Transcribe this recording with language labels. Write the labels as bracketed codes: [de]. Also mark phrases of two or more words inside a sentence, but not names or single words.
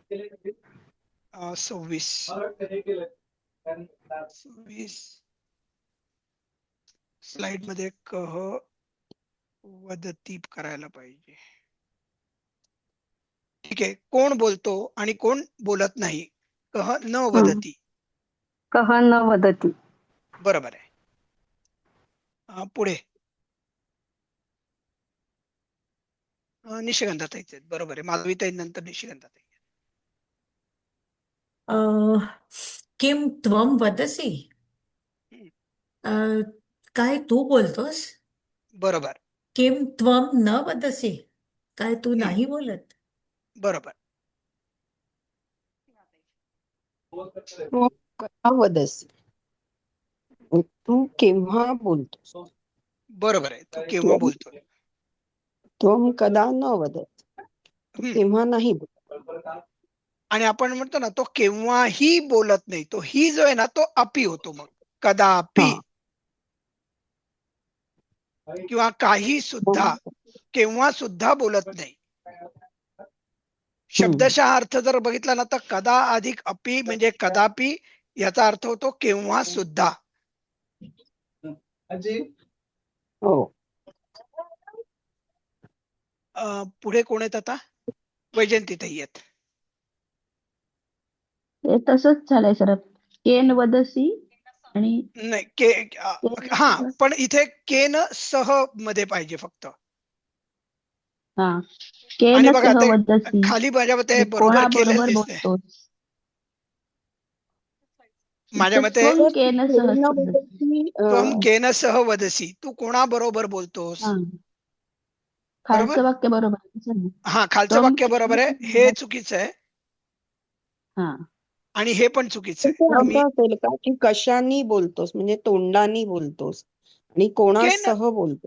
[mr] 26 स्लाइड मध्ये [sa] कह वदती [mr] करायला पाहिजे. ठीक आहे. कोण बोलतो आणि कोण बोलत नाही. [sa] कह न वदती. कह न वदती. [mr] बरोबर आहे. पुढे निशिगंधाताईच आहेत. बरोबर आहे. माधवीताई नंतर निशिगंधाताई. [sa] किम त्वम वदसी. [mr] काय तू बोलतोस. बरोबर. [sa] किम त्वम न वदसी. [mr] काय तू नाही बोलत. बरोबर. [sa] त्वं कदा वदसि. [mr] तू केव्हा बोलतोस. बरोबर आहे. तू केव्हा बोलतो. [sa] त्वं कदा न वदसि. [mr] तू केव्हा नाही बोलत. आणि आपण म्हणतो ना, तो केव्हाही बोलत नाही. तो ही जो आहे ना, तो अपी होतो मग. कदापि किंवा काही सुद्धा, केव्हा सुद्धा बोलत नाही. शब्दशः अर्थ जर बघितला ना, तर कदा अधिक अपि म्हणजे कदापि याचा अर्थ होतो केव्हा सुद्धा. हो. पुढे कोण आहेत आता. वैजंतीताई आहेत. ते तसंच झालंय सर. [sa] केन वदसी आणि [mr] नाही हा, पण इथे [sa] केन सह [mr] मध्ये पाहिजे फक्त. आणि केन बघा सह ते वदसी. खाली माझ्या मते बरोबर केलेलं कोणाबरोबर दिसतंय. बोलतोस. माझ्या मते [sa] त्वं केन सह वदसि. त्वं केन सह वदसी. [mr] तू कोणाबरोबर बोलतोस. बरोबर. खालचं वाक्य बरोबर आहे. हा, खालचं वाक्य बरोबर आहे. हे चुकीचं आहे. आणि हे पण चुकीचं आहे. असं असेल का की कशाने बोलतोस म्हणजे तोंडाने बोलतोस आणि कोणासह बोलतोस.